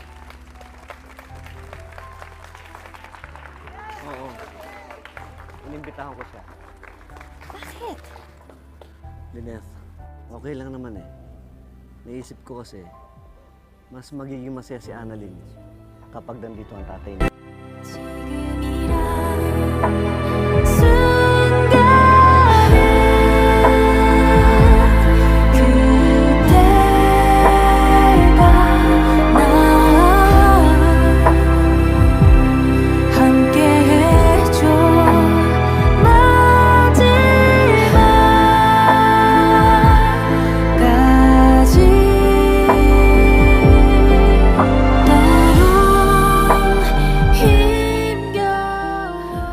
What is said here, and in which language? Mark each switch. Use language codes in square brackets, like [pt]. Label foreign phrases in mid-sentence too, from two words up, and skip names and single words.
[tl] Oo. Inimbitahan ko siya. Bakit? Lynette, okay lang naman eh. Naisip ko kasi, mas magiging masaya si Annalyn kapag nandito ang tatay niya. [ko] 지금이란 순간에 그대가 나 함께해줘 마지막까지 때론 힘겨워